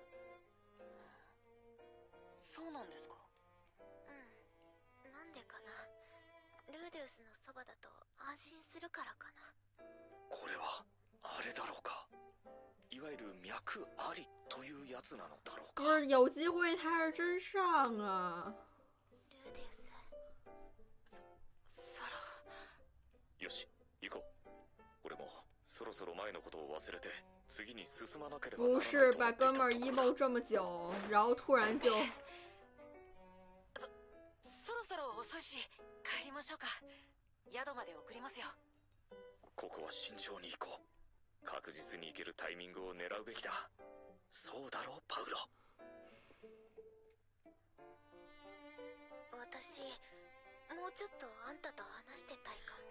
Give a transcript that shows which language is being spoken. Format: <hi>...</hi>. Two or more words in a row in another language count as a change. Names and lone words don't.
<ja>そうなんですか？うん、なんでかな。ルーデウスのそばだと安心するからかな。これはあれだろうか。いわゆる脈ありというやつなのだろうか。</ja> <zh>不是，有机会他是真上啊。</zh> <ja>ルーデウス。サラ。よし、行こう。俺もそろそろ前のことを忘れて次に進まなければならないと思っていたところだ。</ja> <zh>不是吧，哥们儿 emo 这么久，然后突然就。</zh> <ja>そろそろ遅いし帰りましょうか。宿まで送りますよ。ここは慎重に行こう。確実に行けるタイミングを狙うべきだ。そうだろう、パウロ。私もうちょっとあんたと話してたいかも。</ja>